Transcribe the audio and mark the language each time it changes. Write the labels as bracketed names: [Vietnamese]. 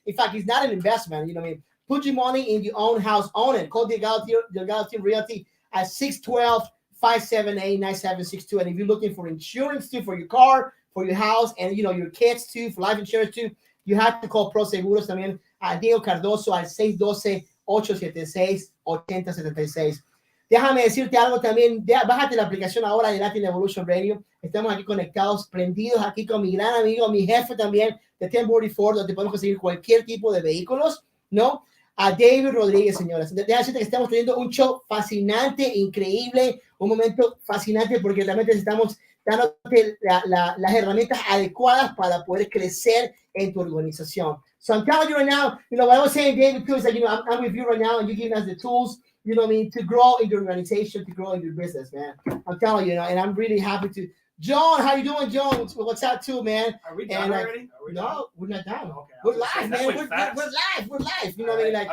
[English] In fact, it's not an investment. Put your money in your own house, own it. Call Delgado Team Realty at 612-578-9762. And if you're looking for insurance too, for your car, for your house, and your kids too, for life insurance too, you have to call Pro Seguros también. Diego Cardoso al 876-8076. [Spanish] Déjame decirte algo también. Bájate la aplicación ahora de Latin Evolution Radio. Estamos aquí conectados, prendidos aquí con mi gran amigo, mi jefe también de 1044, donde podemos conseguir cualquier tipo de vehículos, ¿no? A David Rodríguez, señoras. Déjame decirte que estamos teniendo un show fascinante, increíble, un momento fascinante porque realmente estamos dándote las herramientas adecuadas para poder crecer en tu organización. [English] So I'm telling you right now, what I was saying, David, too, is like, I'm with you right now, and you're giving us the tools, to grow in your organization, to grow in your business, man. I'm telling you, and I'm really happy to. John, how you doing, John? What's up, too, man? Are we done already? No, we're not done. Okay, we're live, man. We're live. We're live. You know what I mean? Like,